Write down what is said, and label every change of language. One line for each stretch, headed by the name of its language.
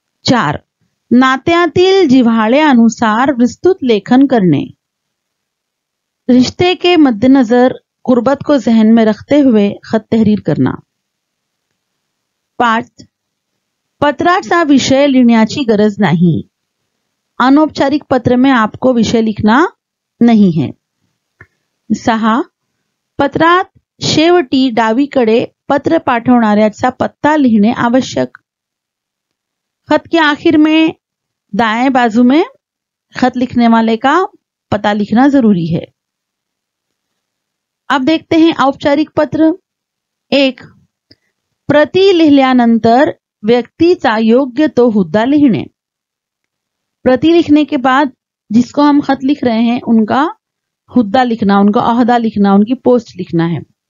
Hindi: 4,
Marathi: नात्यातील जिव्हाळ्यानुसार विस्तृत लेखन करणे,
Hindi: रिश्ते के मद्देनजर कुर्बत को जहन में रखते हुए खत तहरीर करना। 5,
Marathi: पत्राचा विषय लिहिण्याची गरज नाही,
Hindi: अनौपचारिक पत्र में आपको विषय लिखना नहीं है।
Marathi: 6, पत्रात शेवटी डावीकडे पत्र पाठवणाऱ्याचा पत्ता लिखने आवश्यक।
Hindi: खत के आखिर में दाएं बाजू में खत लिखने वाले का पता लिखना जरूरी है। अब देखते हैं औपचारिक पत्र। 1,
Marathi: प्रति लिहिल्यानंतर व्यक्तीचा योग्य तो हुद्दा लिखणे,
Hindi: प्रति लिखने के बाद जिसको हम खत लिख रहे हैं उनका हुद्दा लिखना, उनका ओहदा लिखना, उनकी पोस्ट लिखना है।